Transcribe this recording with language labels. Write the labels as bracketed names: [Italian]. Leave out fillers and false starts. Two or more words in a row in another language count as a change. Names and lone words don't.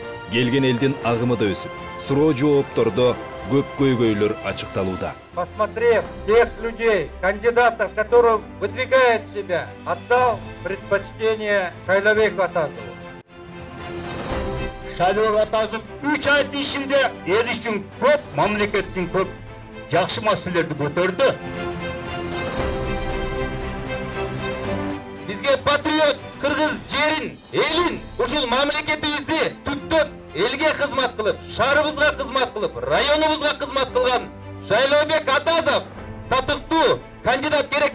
[Kyrgyz] Келген элдин агымы да өсүп, суроо жооптордо көп көйгөйлөр ачыкталууда. [Russian] Посмотрев тех людей, кандидатов, которые выдвигают себя, отдал предпочтение Шайлообеку Атазову. [Kyrgyz] Шайлообек Атазов 3 айдын ичинде эл үчүн көп, мамлекеттин көп жакшы маселелерди көтөрдү. Бизге патриот кыргыз жерин, элин, ушул мамлекетибизди түптөп, элге кызмат кылып, шаарыбызга кызмат кылып, районубузга кызмат кылган Шайлообек Атазов татыктуу кандидат керек.